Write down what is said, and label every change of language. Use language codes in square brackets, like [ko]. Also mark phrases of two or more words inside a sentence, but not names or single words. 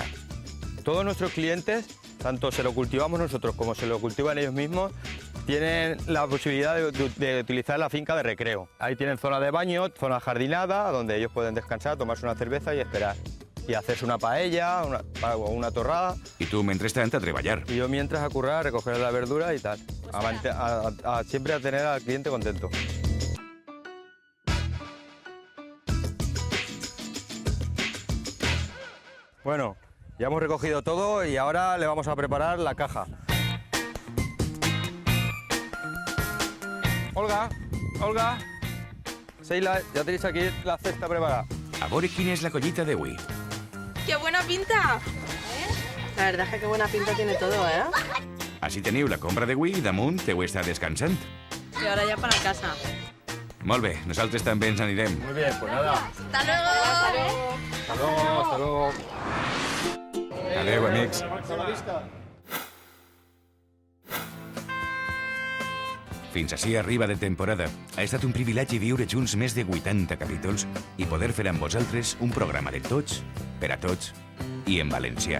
[es] Todos nuestros clientes, tanto se lo cultivamos nosotros como se lo cultivan ellos mismos, tienen la posibilidad de utilizar la finca de recreo. Ahí tienen zona de baño, zona jardinada, donde ellos pueden descansar, tomarse una cerveza y esperar. Y hacerse una paella o una torrada. [ca] I tu, mentrestant, a treballar. [es] Y yo mientras a currar, a recoger la verdura y tal. Siempre a tener al cliente contento. Bueno, ya hemos recogido todo y ahora le vamos a preparar la caja. Olga, Seila, ya tenéis aquí la cesta preparada. [ca] A veure quina és la collita d'avui. [es] ¡Qué buena pinta! La verdad es que qué buena pinta tiene todo, ¿eh? [ca] Així teniu la compra d'avui i damunt heu estat descansant. [es] Y ahora ya para casa. [ca] Molt bé, nosaltres també ens anirem. [es] Muy bien, pues nada. ¡Hasta luego! Hasta luego. [ca] Adéu, amics. Fins així arriba de temporada. Ha estat un privilegi viure junts més de 80 capítols i poder fer amb vosaltres un programa de tots, per a tots i en valencià.